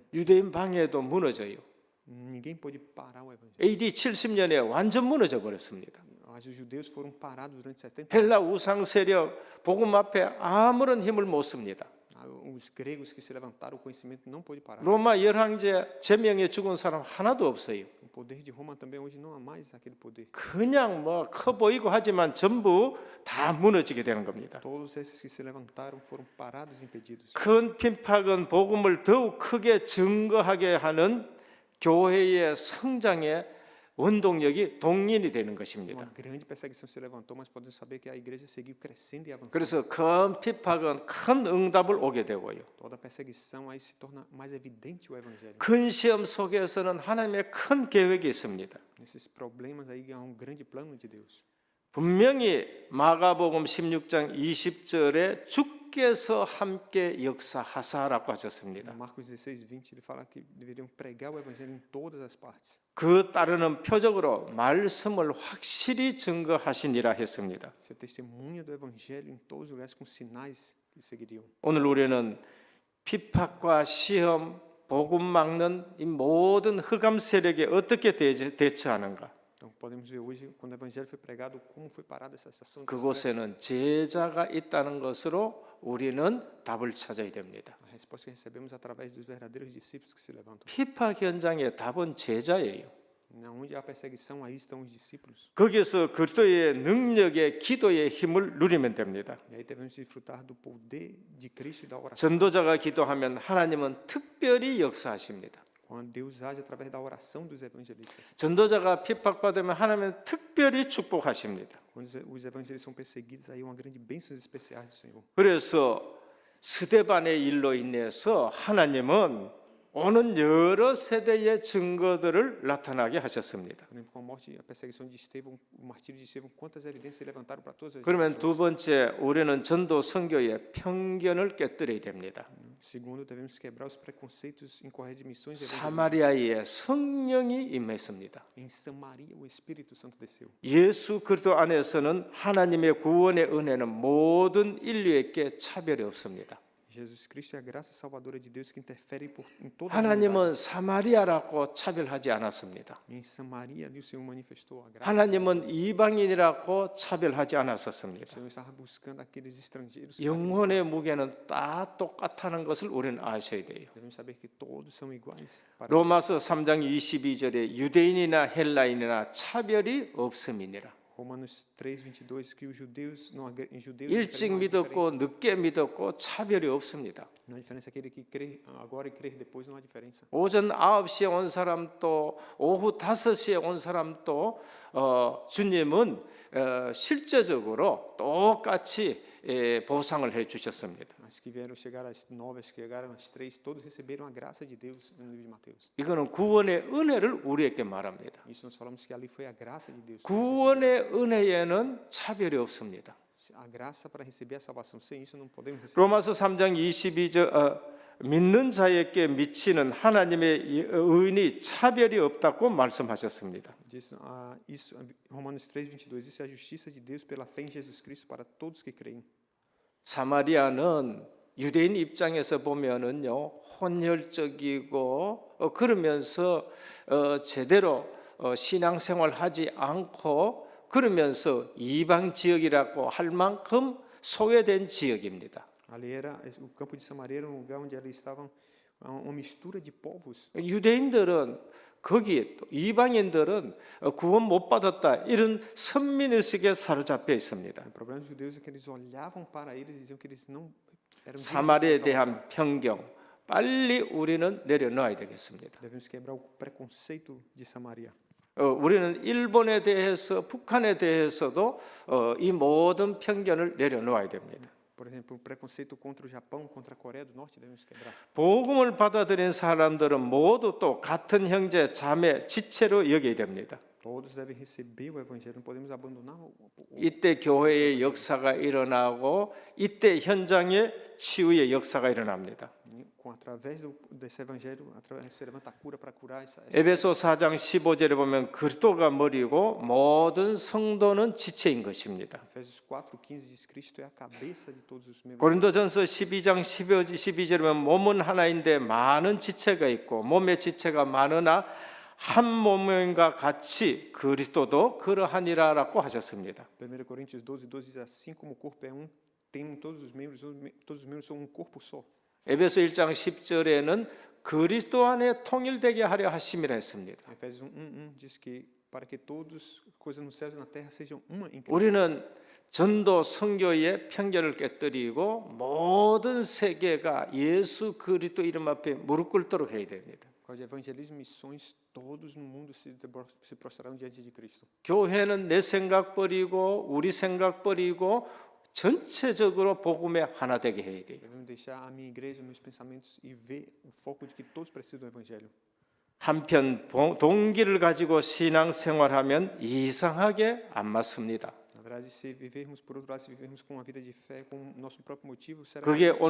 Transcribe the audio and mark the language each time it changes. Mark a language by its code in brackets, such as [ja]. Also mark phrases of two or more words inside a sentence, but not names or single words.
[ko] 유대인 방해도 무너져요. [pt] Ninguém pôde parar o evangelho. [ko] AD 70년에 완전 무너져 버렸습니다. [pt] Mas os judeus foram parados durante 70 anos. [ko] 헬라 우상 세력 복음 앞에 아무런 힘을 못 씁니다. [pt] Os gregos que se levantaram, o conhecimento não pôde parar. [ko] 로마 열왕제 제명에 죽은 사람 하나도 없어요. [pt] O poder de Roma também hoje não há mais aquele poder. [ko] 그냥 뭐 커 보이고 하지만 전부 다 무너지게 되는 겁니다. [pt] Todos esses que se levantaram foram parados e impedidos. [ko] 큰 핍박은 복음을 더욱 크게 증거하게 하는 교회의 성장의 원동력이 동인이 되는 것입니다. [pt] Uma grande perseguição se levantou, mas podemos saber que a igreja seguiu crescendo e avançando. [ko] 그래서 큰 핍박은 큰 응답을 오게 되고요. [pt] Toda perseguição aí se torna mais evidente o evangelho. [ko] 큰 시험 속에서는 하나님의 큰 계획이 있습니다. [pt] Nesses problemas aí há grande plano de Deus. [ko] 분명히 마가복음 16장 20절에 주께서 함께 역사하사라고 하셨습니다. [pt] Marcos 16:20 ele fala que deveriam pregar o evangelho em todas as partes. [ko] 그 따르는 표적으로 말씀을 확실히 증거하시니라 했습니다. [pt] Ser testemunha do evangelho em todos os lugares com sinais que seguiriam. [ko] 오늘 우리는 핍박과 시험, 복음 막는 이 모든 흑암 세력에 어떻게 대처하는가? [pt] Então podemos ver hoje quando o evangelho foi pregado como foi parada essa estação. [ko] 그곳에는 제자가 있다는 것으로 우리는 답을 찾아야 됩니다. [pt] A resposta que recebemos através dos verdadeiros discípulos que se levantam. [ko] 핍박 현장의 답은 제자예요. [pt] Onde há perseguição, aí estão os discípulos. [ko] 거기서 그리스도의 능력의 기도의 힘을 누리면 됩니다. [pt] E aí devemos desfrutar do poder de Cristo e da oração. [ko] 전도자가 기도하면 하나님은 특별히 역사하십니다. [pt] Quando Deus age através da oração dos evangelistas. [ko] 전도자가 핍박받으면 하나님은 특별히 축복하십니다. [pt] Quando os evangelistas são perseguidos, aí há uma grande bênção especiais do Senhor. [ko] 그래서 스데반의 일로 인해서 하나님은 오는 여러 세대의 증거들을 나타나게 하셨습니다. [pt] Por exemplo, com a morte e a perseguição de Estevão, o martírio de Estevão, quantas evidências se levantaram para todas as [ko] 그러면 [pt] gerações. [ko] 두 번째 우리는 전도 선교의 편견을 깨뜨려야 됩니다. [pt] Segundo, devemos quebrar os preconceitos incorretos de missões e evangelismo. [ko] 사마리아에 성령이 임했습니다. [pt] Em Samaria, o Espírito Santo desceu. [ko] 예수 그리스도 안에서는 하나님의 구원의 은혜는 모든 인류에게 차별이 없습니다. [pt] Jesus Cristo é a graça salvadora de Deus que interfere em toda a humanidade. [ko] 하나님은 사마리아라고 차별하지 않았습니다. [pt] Em Samaria, ali o Senhor manifestou a graça. [ko] 하나님은 이방인이라고 차별하지 [pt] O [ko] 않았었습니다. [pt] Senhor estava buscando aqueles estrangeiros. [ko] 영혼의 무게는 다 똑같다는 것을 우리는 아셔야 돼요. [pt] Devemos saber que todos são iguais. [ko] 로마서 3장 22절에 유대인이나 헬라인이나 차별이 없음이니라. [pt] Romanos 3:22 que os judeus não em judeus [ko] 일찍 믿었고 늦게 믿었고 차별이 없습니다. [pt] não há diferença aquele que crê agora e crer depois não há diferença. [ko] 오전 9시에 온 사람도 오후 5시에 온 사람도 주님은 실제적으로 똑같이 보상을 해 주셨습니다. [pt] Mas que vieram chegar às 9, as que chegaram às 3, todos receberam a graça de Deus no livro de Mateus. [ko] 이거는 구원의 은혜를 우리에게 말합니다. [pt] Isso nós falamos que ali foi a graça de Deus. [ko] 구원의 은혜에는 차별이 없습니다. [pt] A graça para receber a salvação. Sem isso não podemos receber. [ko] 로마서 3장 22절 믿는 자에게 미치는 하나님의 의인이 차별이 없다고 말씀하셨습니다. [pt] Diz, isso, Romanos 3:22, isso é a justiça de Deus pela fé em Jesus Cristo para todos que creem. [ko] 사마리아는 유대인 입장에서 보면은요 혼혈적이고 그러면서 제대로 신앙생활하지 않고 그러면서 이방 지역이라고 할 만큼 소외된 지역입니다. [pt] Ali era o campo de Samaria era um lugar onde ali estavam uma mistura de povos. [ko] 유대인들은 거기 이방인들은 구원 못 받았다 이런 선민의식에 사로잡혀 있습니다. [pt] O problema dos judeus é que eles olhavam para eles e diziam que eles não eram dignos [ko] 사마리아에 [pt] da salvação. [ko] 대한 편견 빨리 우리는 내려놓아야 되겠습니다. [pt] Devemos quebrar o preconceito de Samaria. [ko] 우리는 일본에 대해서 북한에 대해서도 이 모든 편견을 내려놓아야 됩니다. [pt] Por exemplo, o preconceito contra o Japão, contra a Coreia do Norte, devemos quebrar. [ko] 복음을 받아들인 사람들은 모두 또 같은 형제 자매 지체로 여겨야 됩니다. [pt] Todos devem receber o evangelho, não podemos abandonar [ko] 이때 교회의 역사가 일어나고 이때 현장에 치유의 역사가 일어납니다. [pt] através desse evangelho, se levanta a cura para curar essa. [ko] 에베소 4장 15절에 보면 그리스도가 머리고 모든 성도는 지체인 것입니다. [pt] Efésios 4:15 diz Cristo é a cabeça de todos os membros. [ko] 고린도전서 12장 12절에 보면 몸은 하나인데 많은 지체가 있고 몸의 지체가 많으나 한 몸과 같이 그리스도도 그러하니라라고 하셨습니다. [pt] 1 Coríntios 12:12 diz assim como o corpo é um, tem todos os membros são um corpo só. [ko] 에베소 1장 10절에는 그리스도 안에 통일되게 하려 하심이라 했습니다. [pt] Efésios 1:1 diz que para que todos coisas nos céus e na terra sejam uma em Cristo. [ko] 우리는 전도 선교의 편견을 깨뜨리고 모든 세계가 예수 그리스도 이름 앞에 무릎 꿇도록 해야 됩니다. [pt] Por causa de evangelismo e missões, todos no mundo se prostrarão diante de Cristo. [ko] 교회는 내 생각 버리고 우리 생각 버리고 전체적으로 복음에 하나 되게 해야 돼요. [pt] Devemos deixar a minha igreja, meus pensamentos e ver o foco de que todos precisam do evangelho. [ko] 한편 동기를 가지고 신앙생활하면 이상하게 안 맞습니다. [pt] Na verdade, se vivermos por outro lado, se vivermos com uma vida de fé, com o nosso próprio motivo, será [ko] 그게 [pt] que